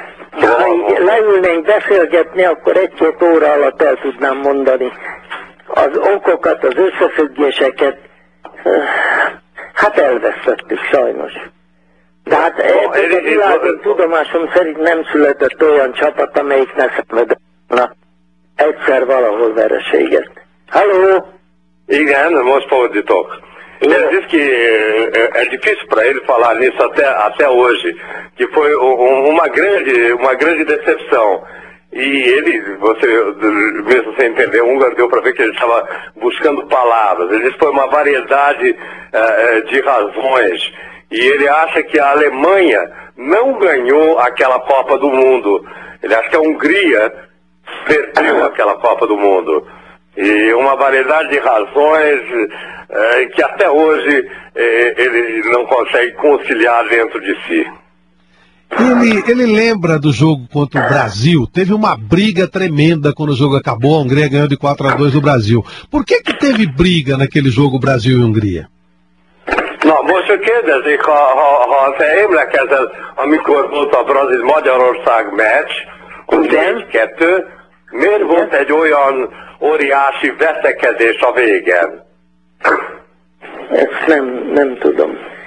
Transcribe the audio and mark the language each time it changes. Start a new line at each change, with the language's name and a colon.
Hungarian: Ha leülnénk beszélgetni, akkor egy-két óra alatt el tudnám mondani az okokat, az összefüggéseket. Hát elvesztettük sajnos. De hát a világon tudomásom szerint nem született olyan csapat, amelyik ne szemedetlen egyszer valahol vereséget. Halló? Igen, most fordítok.
Portuguese: Ele diz que é difícil para ele falar nisso até hoje, que foi uma grande decepção. E ele, você mesmo sem entender, o húngaro deu para ver que ele estava buscando palavras. Ele diz que foi uma variedade de razões. E ele acha que a Alemanha não ganhou aquela Copa do Mundo. Ele acha que a Hungria perdeu aquela Copa do Mundo. E uma variedade de razões que até hoje ele não consegue conciliar dentro de si. Ele lembra do jogo contra o Brasil? Teve uma briga tremenda quando o jogo acabou, a Hungria ganhou de 4-2 do Brasil. Por que que teve briga naquele jogo Brasil e Hungria?
Hungarian: Na, most kérdezi, ha te emlékezel, amikor volt a Brazil-Magyarország meccs, ugyan? 2, miért volt egy olyan óriási veszekedés a végén? Ezt nem tudom.